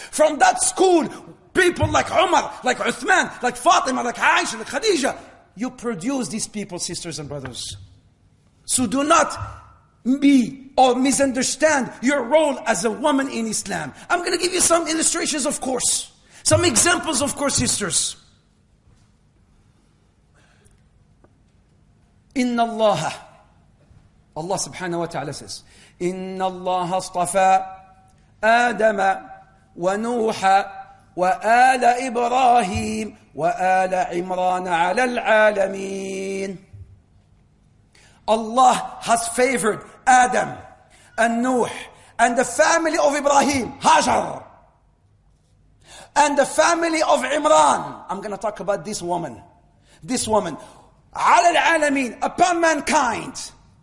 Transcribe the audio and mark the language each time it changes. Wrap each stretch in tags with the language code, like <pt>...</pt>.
<en>From that school, people like Umar, like Uthman, like Fatima, like Aisha, like Khadija, you produce these people, sisters and brothers. So do not be or misunderstand your role as a woman in Islam. I'm going to give you some illustrations, of course. Some examples, of course, sisters.</en> <ar>Inna Allah subhanahu wa ta'ala says, إن الله اصطفى آدم ونوح وآل إبراهيم وآل عمران على العالمين.</ar> <en>Allah has favored Adam and Nuh and the family of Ibrahim, Hajar, and the family of Imran. I'm going to talk about this woman.</en> <ar>على العالمين,</ar> <en>upon mankind.</en>